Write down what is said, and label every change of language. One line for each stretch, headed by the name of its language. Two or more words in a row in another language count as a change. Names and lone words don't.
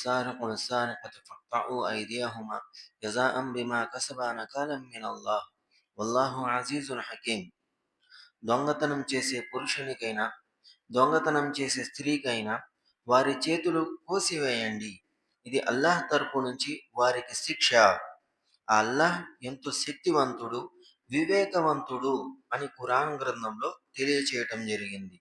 Arabic: والسارق والسارقة فاقطعوا أيديهما جزاء بما كسبا نكالا من الله والله عزيز حكيم.
Telugu: దొంగతనం చేసే పురుషునికైనా దొంగతనం చేసే స్త్రీకైనా వారి చేతులు కోసివేయండి. ఇది అల్లాహ్ తరపు నుంచి వారికి శిక్ష. ఆ అల్లాహ్ ఎంతో శక్తివంతుడు, వివేకవంతుడు అని ఖురాన్ గ్రంథంలో తెలియచేయటం జరిగింది.